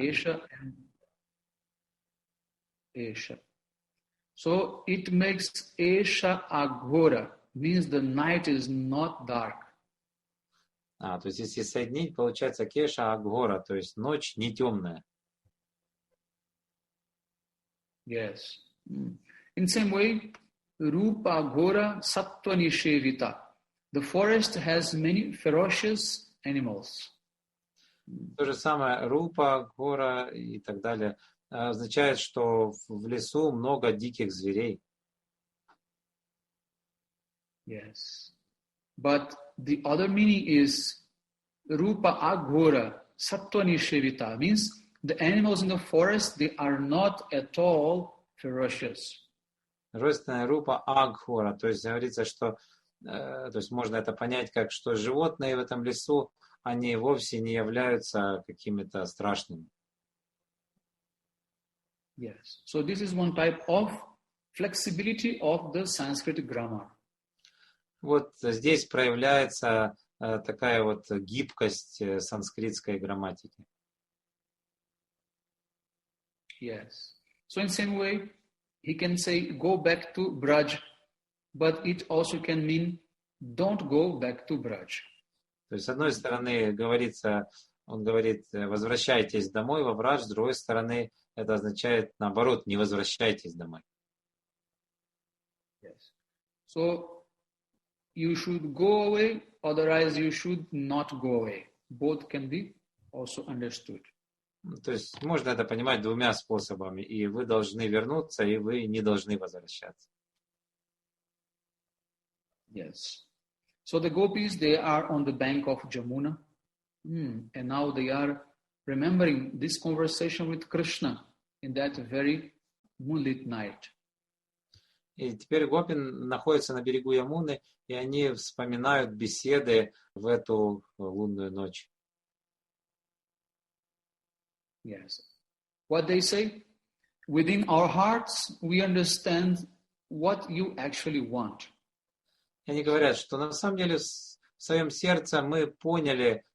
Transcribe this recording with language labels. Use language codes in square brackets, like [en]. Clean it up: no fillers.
[en] Esha and Esha. So it makes Esha Aghora, means the night is not dark. [ru] То есть если соединить, получается Кеша Агора, то есть ночь не темная. [en] Yes. In same way, Rupa Aghora Sattva Nishevita. The forest has many ferocious animals. [ru] То же самое Рупа, Гора и так далее означает, что в лесу много диких зверей. [en] Yes. But the other meaning is Rupa Aghora Sattva Nishevita, means the animals in the forest, they are not at all ferocious. [ru] Родственная Рупа Агхора, то есть говорится, что то есть можно это понять как, что животные в этом лесу, они вовсе не являются какими-то страшными. [en] Yes. So this is one type of flexibility of the Sanskrit grammar. [ru] Вот здесь проявляется такая вот гибкость санскритской грамматики. [en] Yes. So in same way, he can say, go back to Braj, but it also can mean, don't go back to Braj. [ru] То есть, с одной стороны, говорится, он говорит, возвращайтесь домой во Брадж, с другой стороны, это означает, наоборот, не возвращайтесь домой. [en] Yes. So, you should go away, otherwise you should not go away. Both can be also understood. [ru] То есть, можно это понимать двумя способами. И вы должны вернуться, и вы не должны возвращаться. [en] Yes. So the gopis, they are on the bank of Jamuna. And now they are remembering this conversation with Krishna in that very moonlit night. [ru] И теперь гопи находятся на берегу Ямуны, и они вспоминают беседы в эту лунную ночь. [en] Yes. What they say? Within our hearts, we understand what you actually want. [ru] И они говорят, что на самом деле в своем сердце мы поняли,